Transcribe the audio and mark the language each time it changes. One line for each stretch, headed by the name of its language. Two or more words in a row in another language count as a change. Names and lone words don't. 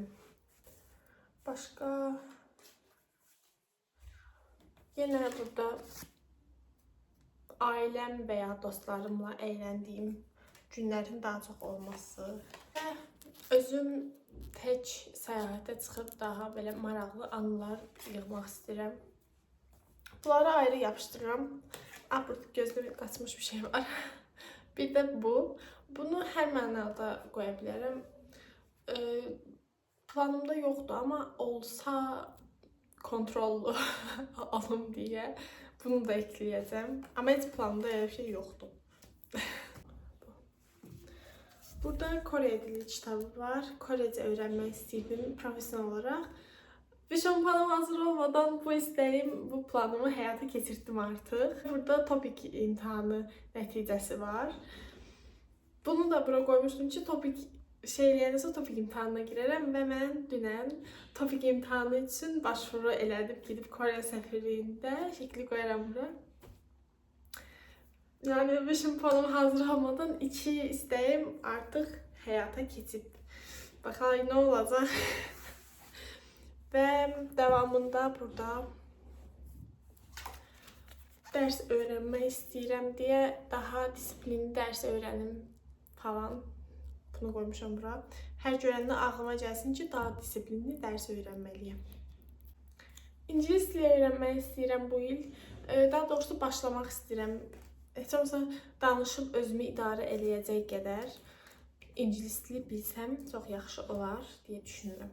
Azerbaijani: Başqa yenə burada ailəm və ya dostlarımla əyləndiyim günlərin daha çox olması və özüm tək səyahətə çıxıb daha belə maraqlı anılar yığmaq istəyirəm. Bunları ayrı yapışdırıram. Burada gözümə qaçmış bir şey var. Bir də bu. Bunu hər mənada qoya bilərəm. Planımda yoxdur, amma olsa kontrollü
Turkish: alım diye. Bunu da ekleyeceğim. Ama hiç planımda öyle bir şey yoktu. Burada Kore dili kitabı var. Korece öğrenmek istedim profesyonel olarak. Vision planım hazır olmadan bu isteğim, bu planımı hayata geçirdim artık.
Azerbaijani: Burada topik imtihanı nəticəsi var. Bunu da bura koymuştum ki topik şeyləyəndə topik imtahanına girərəm və mən dünən topik imtahanı üçün başvuru elədim. Gidib Kore səfirliyində şəkli qoyaram bura.
Turkish: Yani vision planım hazır olmadan iki isteğim artık hayata geçip. Bakalım ne olacak. Ve devamında
Azerbaijani: burada ders öğrenmək istəyirəm deyə daha disiplinli
Turkish: ders öğrenim falan.
Azerbaijani: Bunu koymuşam bura. Hər görəndə ağlıma gəlsin ki, daha disiplinli ders öyrənməliyəm. İngilis dili öyrənmək istəyirəm bu il. Daha doğrusu başlamaq istəyirəm. Heç olmasa danışıb özümü idarə eləyəcək qədər ingilis dili bilsəm çox yaxşı olar deyə düşünürəm.